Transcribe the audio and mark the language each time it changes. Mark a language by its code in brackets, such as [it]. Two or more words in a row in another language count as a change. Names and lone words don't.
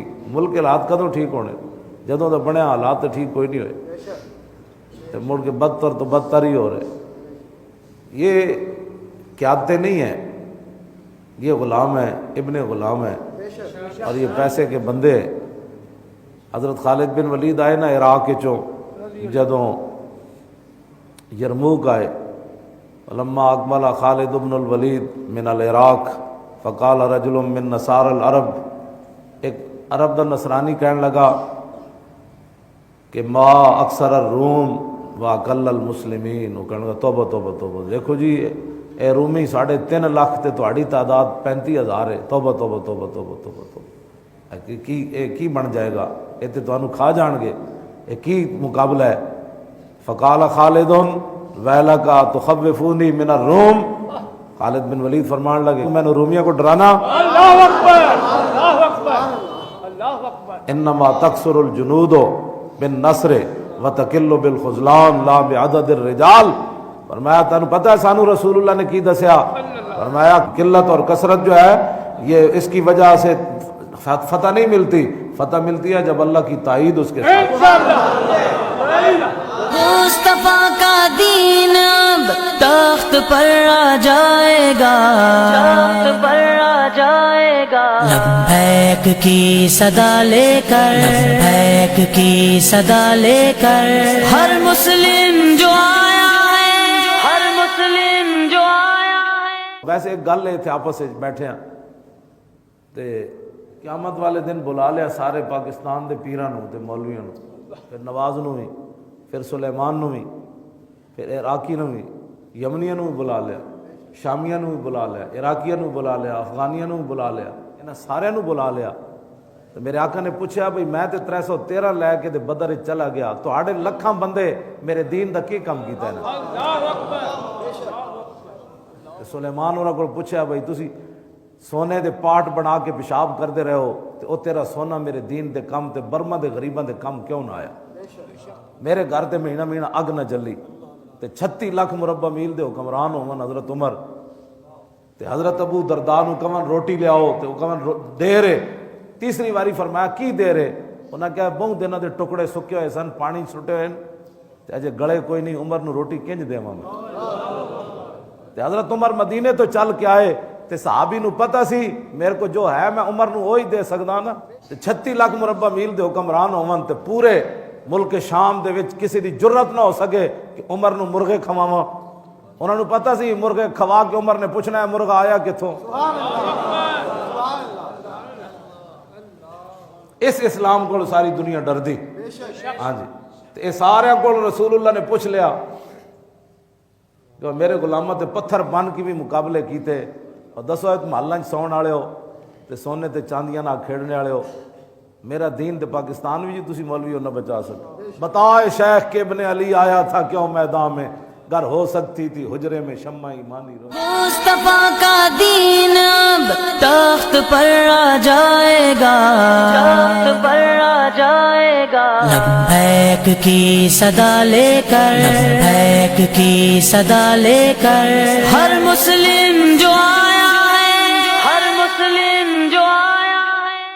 [pa] ملک کے حالات کدوں ٹھیک ہونے؟ جدوں تو بنے حالات تو ٹھیک کوئی نہیں ہوئے، ملک کے بدتر تو بدتر ہی ہو رہے۔ [ur] یہ قیادتیں نہیں ہیں، یہ غلام ہیں، ابن غلام ہیں، اور یہ پیسے کے بندے ہیں۔ [pa] حضرت خالد بن ولید آئے نا عراق چوں، جدوں یرموک آئے، [ar] لما اقبل خالد بن الولید من العراق فقال رجل من نصار العرب، [pa] ایک عرب دا نصرانی کہنے لگا کہ [ar] ما اکثر الروم واقل المسلمین، [pa] وہ کہنے لگا توبہ توبہ توبہ، دیکھو جی اے رومی 3.5 لاکھ تے تہاڈی تعداد 35,000 ہے، توبہ توبہ توبہ توبہ توبہ توبہ، کی بن جائے گا؟ [ur] یہ تو تمہیں کھا جان گے، یہ کی مقابلہ ہے؟ [ar] فقال خالد ویلک تخوفونی من الروم، [ur] خالد بن ولید فرمان لگے میں نے رومیوں کو ڈرانا، [ar] اللہ اکبر اللہ اکبر اللہ اکبر، انما تکثر الجنود بالنصر وتقل بالخذلان لا بعدد الرجال۔ [ur] فرمایا تمہیں پتہ ہے سانو رسول اللہ نے کی دسیا؟ فرمایا قلت اور کثرت جو ہے یہ اس کی وجہ سے فتح نہیں ملتی، فتح ملتی ہے جب اللہ کی تائید اس کے ساتھ۔ مصطفیٰ کا دین اب تخت پر آ جائے گا، تخت پر آ جائے گا، لبیک کی صدا لے کر، لبیک کی صدا لے کر، ہر مسلم جو آیا ہے، ہر مسلم جو آیا ہے۔ [pa] ویسے ایک گل تھے آپس میں بیٹھے ہیں تے قیامت والے دن بلا لیا سارے پاکستان دے پیراں نو تے مولویاں نو، پھر نواز نو بھی، پھر سلیمان نو بھی، پھر عراقی نو بھی، یمنیاں نو بھی بلا لیا، شامیاں نو بھی بلا لیا، عراقیاں نو بلا لیا، افغانیاں نو بھی بلا لیا، انہاں سارے نو بلا لیا۔ تو میرے آقا نے پوچھا بھئی میں تے 313 لے کے تے بدر چلا گیا، تہاڈے لکھاں بندے میرے دین دا کی کم کیتا ہے نا؟ سلیمان انہاں کو پوچھا بھئی تسی سونے دے پاٹ بنا کے پیشاب کرتے رہے ہو تے او تیرا سونا میرے دین دے کم تے برما دے غریباں دے کم کیوں نہ آیا؟ میرے گھر تے مہینہ مہینہ اگ نہ جلی تے 36 لاکھ مربع میل دے حکمران ہون حضرت عمر تے حضرت ابو درداء نو کون روٹی لے آؤ تے او کون دے رہے، تیسری واری فرمایا کی دے رہے؟ انہیں کہا بہت دنوں کے ٹکڑے سکے ہوئے سن پانی سٹے ہوئے تے اجے گلے کوئی نہیں عمر نو روٹی کنج دیواں تے حضرت عمر مدینے تو چل کے آئے تے صحابی نو پتہ سی میرے کو جو ہے میں عمر نو وہی دے سکدا نا تے 36 لاکھ مربع میل دے حکمران ہون تے پورے ملک شام دے وچ کسی دی جرت نہ ہو سکے کہ عمر نو مرغے کھواواں انہاں نو پتہ سی مرغے کھوا کے عمر نے پوچھنا ہے مرغا آیا کتھوں اس اسلام کو ساری دنیا ڈر دی ہاں جی تے سارے کو رسول اللہ نے پوچھ لیا کہ میرے غلاماں تے پتھر بن کے بھی مقابلے کیتے اور دسو ایک محلہ سون والے ہو تے سونے تے چاندیاں نہ کھیڑنے والے ہو میرا دین تے پاکستان بھی جی تسی مولوی ہو نہ بچا سکتے بتائے شیخ کے ابن علی آیا تھا کیوں میدان میں گر ہو سکتی تھی حجرے میں شمع ایمانی رو [ur] مصطفیٰ کا دین اب تخت پر آ جائے گا تخت پر آ جائے گا لبیک کی صدا لے کر لبیک کی صدا لے کر ہر مسلم جو آیا ہے ہر مسلم جو آیا ہے